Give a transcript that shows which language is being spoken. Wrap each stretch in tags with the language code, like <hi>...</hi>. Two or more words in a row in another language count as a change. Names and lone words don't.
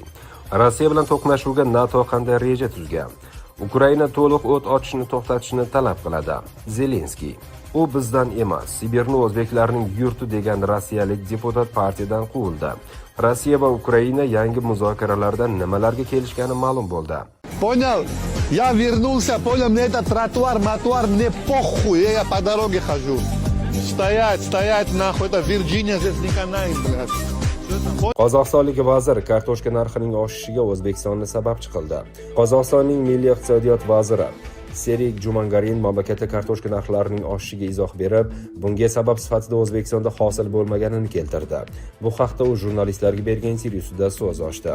<uz>Rossiya bilan to'qnashuvga NATO qanday reja tuzgan? Ukraina to'liq o't ochishni to'xtatishni talab qiladi. Zelenskiy. U bizdan emas, Sibirni o'zbeklarning yurti degan rossiyalik deputat partiyadan quvildi. Rossiya va Ukraina yangi muzokaralarda nimalarga kelishgani ma'lum bo'ldi.</uz> <ru>Понял? Я вернулся, понял, мне это тротуар, мне похуй, я по дороге хожу. Стоять, нахуй, это Virginia, здесь не канай, блядь.</ru> <uz>Qozog'istonlik vazir kartoshka narxining oshishiga O'zbekistonni sababchi qildi. Qozog'istonning milliy iqtisodiyot vaziri Serik Jumangarin mamlakatda kartoshka narxlarining oshishiga izoh berib, bunga sabab sifatida O'zbekistonda hosil bo'lmaganini keltirdi. Bu haqda u jurnalistlarga bergan intervyusida so'z ochdi.</uz>